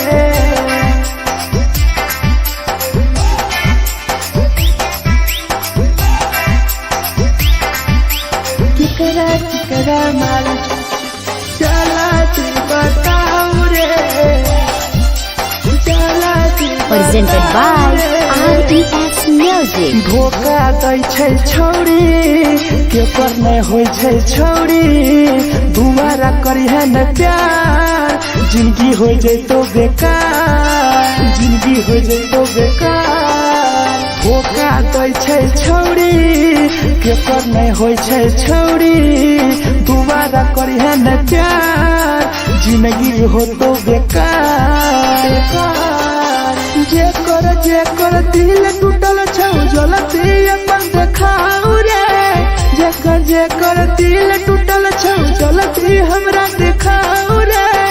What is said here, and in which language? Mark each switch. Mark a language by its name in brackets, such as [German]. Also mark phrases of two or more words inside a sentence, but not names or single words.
[Maithili] केकरा माल चला दी बताऊ रे, चला दी [English] Presented by RES Music. [Maithili] धोखा दै छै छौड़ी के पर नहीं होय छै छौड़ी, दुबारा करी है न प्यार जिंदगी हो जैतो बेकार, जिंदगी हो जैतो बेकार। धोखा दै छै छौड़ी के पर नहीं होय छै छौड़ी, दुबारा करी है न प्यार जिंदगी हो तो बेकार। जेकर दिल टूटल छौ जलती अपन देखाऊ रे, जेकर दिल टूटल छौ जलती हमरा देखाऊ रे।